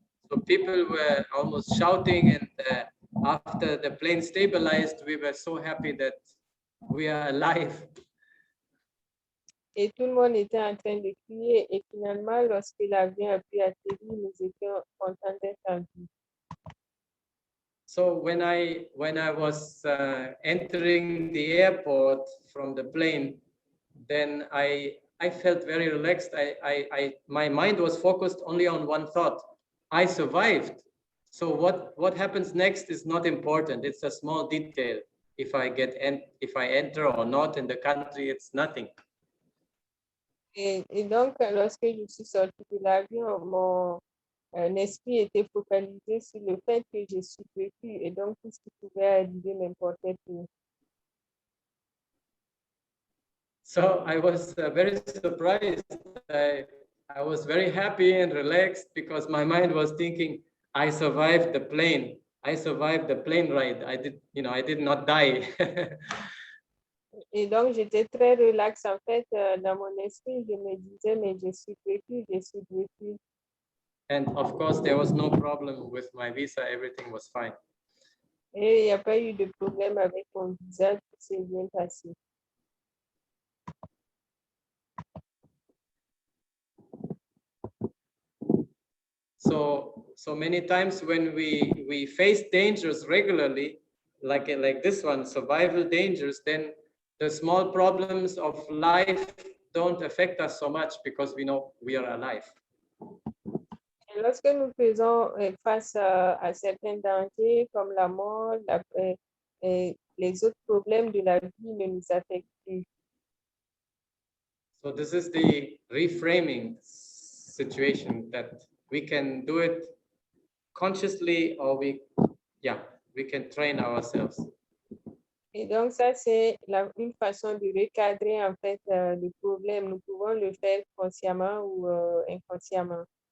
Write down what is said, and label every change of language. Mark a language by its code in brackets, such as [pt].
[en] So people were almost shouting, and after the plane stabilized, we were so happy that we are alive. [fr] Et tout le monde était en train de crier et finalement, lorsque l'avion a pu atterrir, nous étions contents d'être en vie. [en] So when I was entering the airport from the plane, then I felt very relaxed. My mind was focused only on one thought. I survived. So what happens next is not important. It's a small detail. if I enter or not in the country, it's nothing. [fr] Et donc, lorsque je suis sortie de l'avion, mon esprit était focalisé sur le fait que je suis vécu et donc tout ce qui pouvait arriver m'importait plus. [en] So I was very surprised. I was very happy and relaxed because my mind was thinking, I survived the plane. I survived the plane ride. I did not die. [fr] Et donc, j'étais très relax en fait dans mon esprit. Je me disais, mais je suis vécu, je suis vécu. [en] And of course, there was no problem with my visa. Everything was fine. [fr] Et il n'y a pas eu de problème avec mon visa, tout s'est bien passé. [en] So many times when we face dangers regularly, like this one, survival dangers, then the small problems of life don't affect us so much because we know we are alive. [fr] Et lorsque nous faisons face à certains dangers comme la mort, les autres problèmes de la vie ne nous affectent plus. [en] So this is the reframing situation, that we can do it consciously, or we can train ourselves. [fr] Et donc, ça, c'est une façon de recadrer en fait le problème. Nous pouvons le faire consciemment ou inconsciemment.